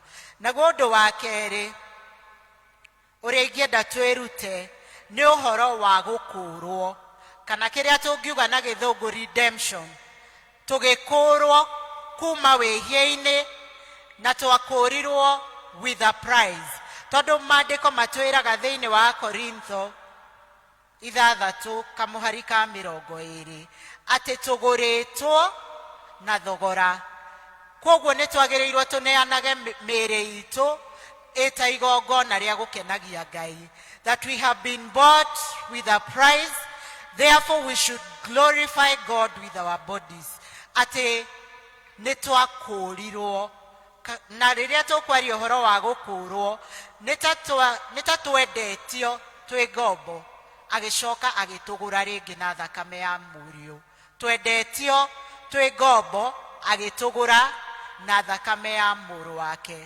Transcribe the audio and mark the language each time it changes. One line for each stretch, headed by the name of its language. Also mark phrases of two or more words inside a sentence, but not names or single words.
Kikuyu: Naguo undu wa keri uria ingienda twirute ni uhoro wa gukurwo kana kiria tungiuga na githungu redemption. Tugikurwo kuma wehia-ini na twakurirwo
English: with a prize.
Kikuyu: Tondu maandiko matwiraga thiini wa Korintho 6:20 ati tuguritwo na thogora. Koguo ni twagirirwo tuneanage mĩĩrĩ itu ita igongona ria gukenagia Ngai.
English: That we have been bought with a price, therefore we should glorify God with our bodies.
Kikuyu: Ati ni twakurirwo na riria tukwaria uhoro wa gukurwo ni ta twendetio twi ngombo agicoka agitugura ringi na thakame ya murio. Twendetio twi ngombo agitugura na thakame ya muru wake.